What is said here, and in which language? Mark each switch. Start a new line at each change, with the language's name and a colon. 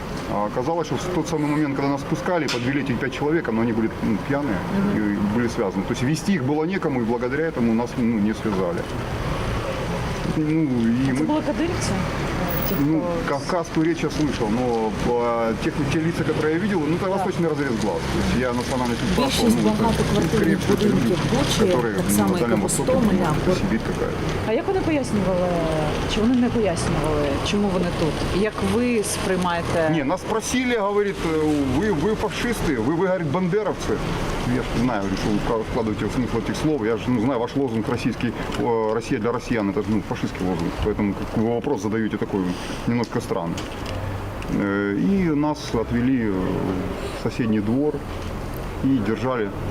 Russian: А оказалось, что в тот самый момент, когда нас спускали, подвели этих 5 человек, но они были пьяные и были связаны. То есть вести их было некому, и благодаря этому нас не связали.
Ukrainian: Це були кадирівці?
Russian: Ну, кавказскую речь я слышал, но те лица, которые я видел, это восточный разрез глаз. То есть я национальность не спрашивал,
Ukrainian: Більшість багатоквартирних будинків Бучі, так само і Капустомеля.
Russian: Сибирь какая-то.
Ukrainian: А як вони пояснювали, чи вони не пояснювали, чому вони тут? Як ви сприймаєте?
Russian: Не, нас спросили, говорит, вы фашисты, вы говорит, бандеровцы. Я же знаю, что вы вкладываете в смысл этих слов. Я же знаю ваш лозунг российский, Россия для россиян, это же фашистский лозунг. Поэтому вы вопрос задаете такой немножко странный. И нас отвели в соседний двор и держали.